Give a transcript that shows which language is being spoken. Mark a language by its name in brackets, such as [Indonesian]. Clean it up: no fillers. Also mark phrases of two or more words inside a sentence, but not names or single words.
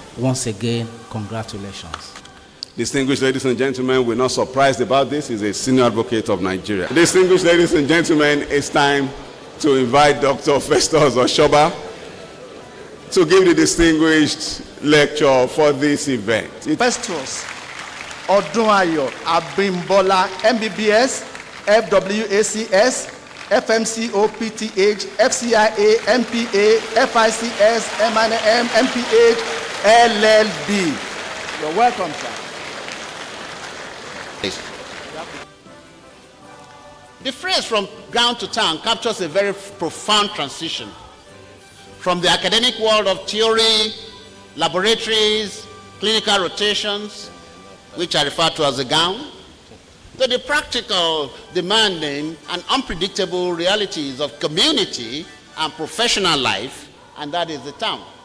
[English] Once again, congratulations. Distinguished ladies and gentlemen, we're not surprised about this. He's a senior advocate of Nigeria. Distinguished ladies and gentlemen, it's time to invite Dr. Festus Oshoba to give the distinguished lecture for this event. Festus Odunayo Abimbola, MBBS, FWACS, FMCO, PTH, FCIA, MPA, FICS, MNM, MPH, LLB. You're welcome, sir. The phrase "from ground to town" captures a very profound transition from the academic world of theory, laboratories, clinical rotations, which are referred to as the gown, to the practical, demanding, and unpredictable realities of community and professional life, and that is the town.